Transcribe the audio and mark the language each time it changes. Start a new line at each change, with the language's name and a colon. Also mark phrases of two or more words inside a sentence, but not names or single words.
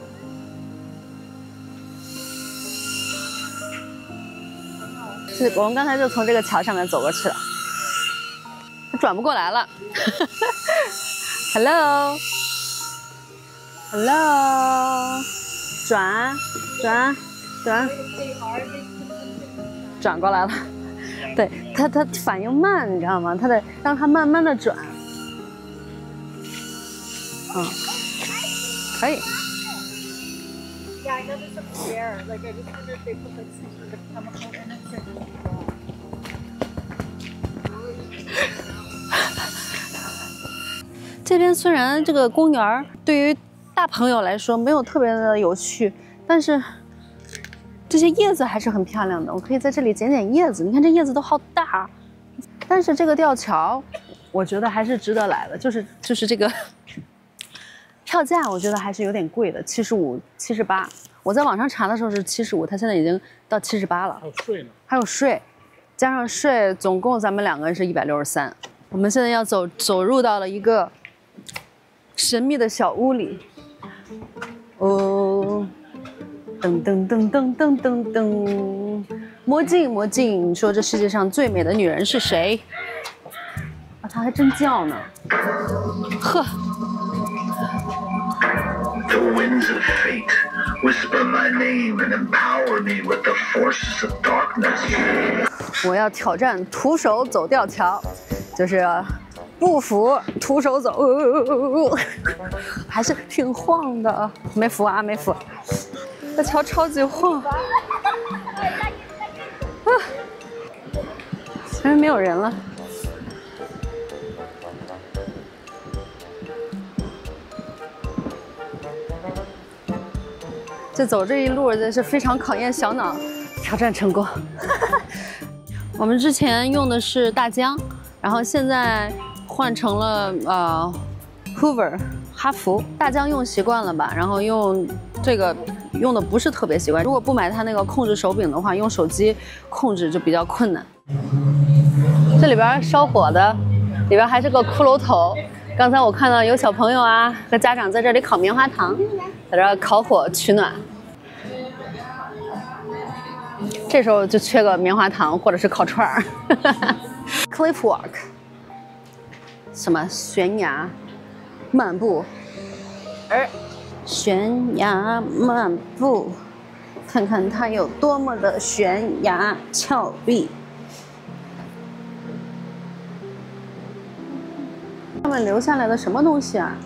Chinese: 是我們剛才就從這個橋上面走過去了，轉不過來了。Hello， 轉過來了。對，它反應慢，你知道嗎？它得讓它慢慢的轉。
English: 嗯，可以。Yeah, I know there's some air. Like I just wonder if they put like some sort of chemical in it.
Chinese: 這邊雖然這個公園對於大朋友來說沒有特別的有趣，但是這些葉子還是很漂亮的。我可以在這裡撿撿葉子，你看這葉子都好大。但是這個吊橋，我覺得還是值得來的。就是這個票價，我覺得還是有點貴的，75、78。我在網上查的時候是75，它現在已經到78了。還有稅呢？還有稅，加上稅，總共咱們兩個人是163。我們現在要走入到了一個神秘的小屋裡。哦，噔噔噔噔噔噔噔，魔鏡魔鏡，你說這世界上最美的女人是誰？啊，她還真叫呢。
English: 呵。The winds of fate whisper my name and empower me with the forces of darkness.
Chinese: 我要挑戰徒手走吊橋，就是不服徒手走，還是挺晃的。沒扶啊，沒扶。這橋超級晃。啊，前面沒有人了。這走這一路真是非常考驗小腦，挑戰成功。我們之前用的是大疆，然後現在換成了 Hoover 哈弗。大疆用習慣了吧，然後用這個用的不是特別習慣。如果不買它那個控制手柄的話，用手機控制就比較困難。這裡邊燒火的，裡邊還是個骷髏頭。剛才我看到有小朋友啊和家長在這裡烤棉花糖，在這烤火取暖。這時候就缺個棉花糖或者是烤串兒。
English: Cliff walk，
Chinese: 什麼懸崖漫步？懸崖漫步，看看它有多麼的懸崖峭壁。上面流下來的什麼東西啊？